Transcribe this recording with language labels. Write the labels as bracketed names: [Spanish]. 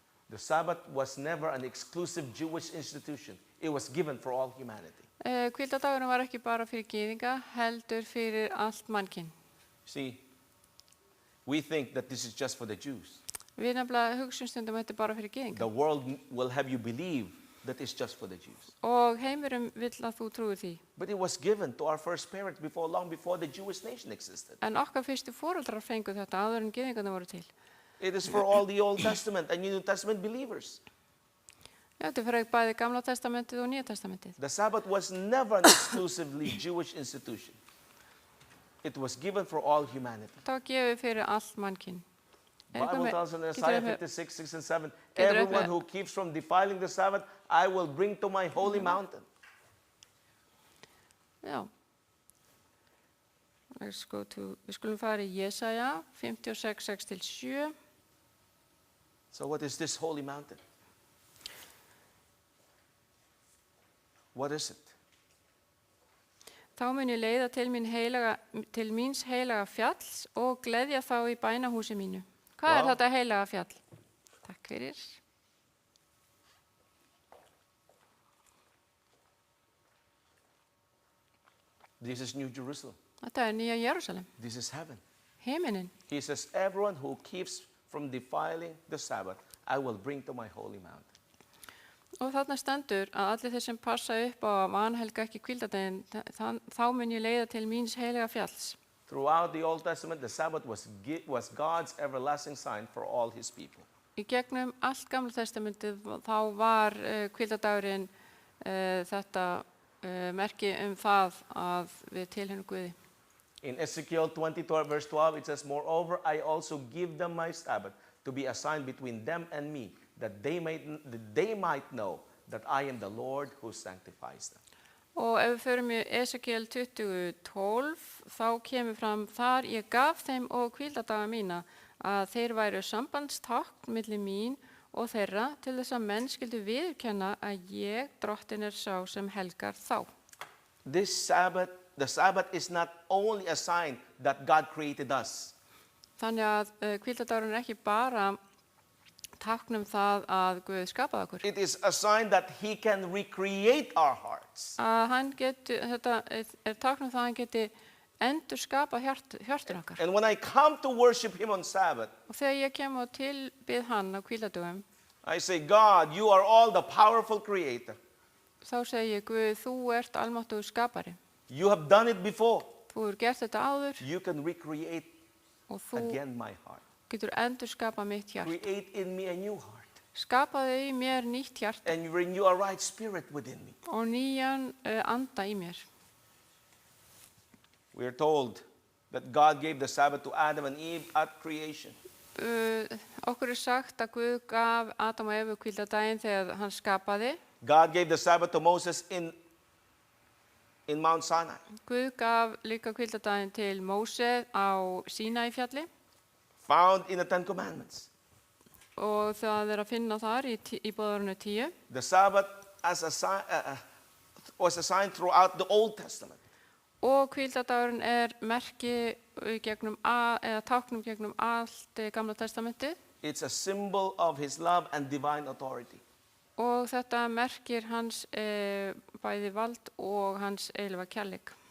[English] The Sabbath was never an exclusive Jewish institution. It was given for all humanity. [Icelandic] Hvíldardagurinn var ekki bara fyrir gyðinga, heldur fyrir allt mannkyn. [English] See, we think that this is just for the Jews. [Icelandic] Við nefnilega hugsun stundum að þetta er bara fyrir gyðinga. [English] The world will have you believe that it's just for the Jews. [Icelandic] Og heimurum vill að þú trúir því. [English] But it was given to our first parents long before the Jewish nation existed. [Icelandic] En okkar fyrstu foreldrar fengu þetta áður en gyðingarnir voru til. [English] It is for all the Old Testament and New Testament believers. [Icelandic] Já, þetta er fyrir bæði Gamla testamentið og Nýja testamentið. [English] The Sabbath was never an exclusively Jewish institution. It was given for all humanity. [Icelandic] Það var gefið fyrir allt mannkyn. [English] Bible tells in Isaiah 56, 6 and 7, everyone who keeps from defiling the Sabbath, I will bring to my holy mountain. [Icelandic] Já. Við skulum fara í Jesaja 56, 6-7. [English] So what is this holy mountain? What is it? [Icelandic] Þá mun ég leiða til míns heilaga fjalls og gleðja þá í bænahúsi mínu. Hvað er þetta heilaga fjall? Takk fyrir. [English] This is New Jerusalem. [Icelandic] Þetta er Nýja Jerúsalem, [English] This is heaven. [Icelandic] himinin. [English] He says, everyone who keeps from defiling the Sabbath, I will bring to my holy mountain. [Icelandic] Og þarna stendur að allir þeir sem passa upp á að vanhelga ekki hvíldardaginn, þá mun ég leiða til míns heilaga fjalls. [English] Throughout the Old Testament, the Sabbath was God's everlasting sign for all his people. [Icelandic] Í gegnum allt Gamla testamentið þá var hvíldardagurinn þetta merki það að við tilheyrum Guði. [English] In Ezekiel 22, verse 12, it says, moreover, I also give them my Sabbath to be a sign between them and me, that they might know that I am the Lord who sanctifies them. [Icelandic] Og ef við förum í Ezekiel 20:12, þá kemur fram þar, ég gaf þeim og hvíldardaga mína að þeir væru sambandstákn milli mín og þeirra til þess að menn skyldu viðurkenna að ég, drottin, er sá sem helgar þá. [English] The Sabbath is not only a sign that God created us. [Icelandic] Þannig að hvíldardagurinn er ekki bara tákn það að Guð skapaði okkur. [English] It is a sign that he can recreate our hearts. [Icelandic] Að hann geti, þetta tákn það að hann geti endur skapa hjörtur okkar. [English] And when I come to worship him on Sabbath, [Icelandic] Og þegar ég kem og tilbið hann á hvíldardögum, [English] I say, God, you are all the powerful creator. [Icelandic] þá segi ég, Guð, þú ert almáttugur skapari. [English] You have done it before. [Icelandic] Þú hefur gert þetta áður [English] You can recreate [Icelandic] og þú [English] again my heart. [Icelandic] getur endur skapa mitt hjart. [English] Create in me a new heart. [Icelandic] Skapaðu í mér nýtt hjart [English] And renew a right spirit within me. [Icelandic] og nýjan anda í mér. [English] We are told that God gave the Sabbath to Adam and Eve at creation. [Icelandic] Okkur sagt að Guð gaf Adam og Evu hvíldardaginn þegar hann skapaði. [English] God gave the Sabbath to Moses in Mount Sinai. [Icelandic] Guð gaf líka hvíldardaginn til Móse á Sínaífjalli [English] Found in the Ten Commandments. [Icelandic] og það að finna þar í boðorðinu 10. [English] The Sabbath as a sign, was a sign throughout the Old Testament. [Icelandic] Og hvíldardagurinn merki gegnum eða táknum gegnum allt Gamla testamentið. [English] It's a symbol of his love and divine authority. [Icelandic] Og þetta merkir hans bæði vald og hans eilífa kærleik.